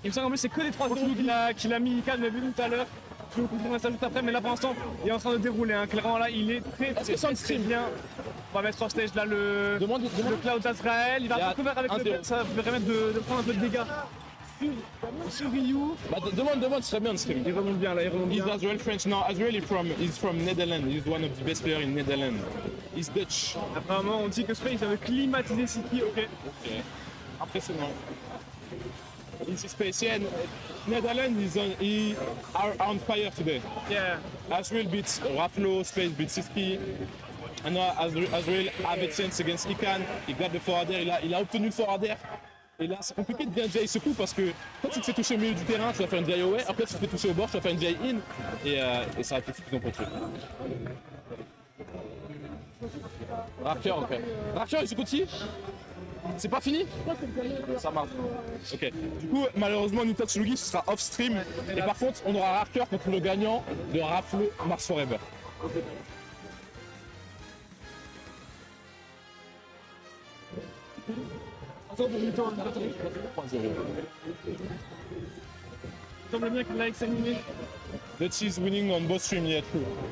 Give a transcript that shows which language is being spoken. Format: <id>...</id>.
<fr>Il me semble que c'est que les 3-0 qu'il a mis Ikan, on l'a vu tout à l'heure. Je vous comprends ça juste après, mais là pour l'instant, il est en train de dérouler. Hein. Clairement, là, il est très bien. On va mettre en stage là le Cloud d'Azrael. Il va un peu couvert avec le deck, ça va permettre de prendre un peu de dégâts sur Ryu. Bah, demande, ce serait bien de stream. Il remonte bien là, il remonte bien.</fr> <en>He's Azrael French. No, Azrael is from Netherlands. He's one of the best players in Netherlands. He's Dutch.</en> <fr>Apparemment, on dit que Space avait climatisé City, ok. Impressionnant.</fr> <en>It's space. Yeah, Netherlands are on fire today. Yeah. Azrael beats Raflo, Space beats Siski. And now Azrael have a chance against Ikan.</en> <fr>Il garde le forward air, il a obtenu le forward air. Et là, c'est compliqué de bien DI ce coup parce que quand tu te fais toucher au milieu du terrain, tu vas faire une DI away. Après, tu te fais toucher au bord, tu vas faire une DI in. Et ça va être suffisant pour tuer. Racker, ok. Racker, il se continue? C'est pas fini? Ça marche. Ok. Du coup, malheureusement, Nitox Lugi, ce sera off stream. Et par contre, on aura Racker contre le gagnant de Raflo Mars Forever. Attends pour Muto. 3-0. Il semble bien qu'il l'a examiné.</fr> <en>That is winning on both streams, yeah, true.</en>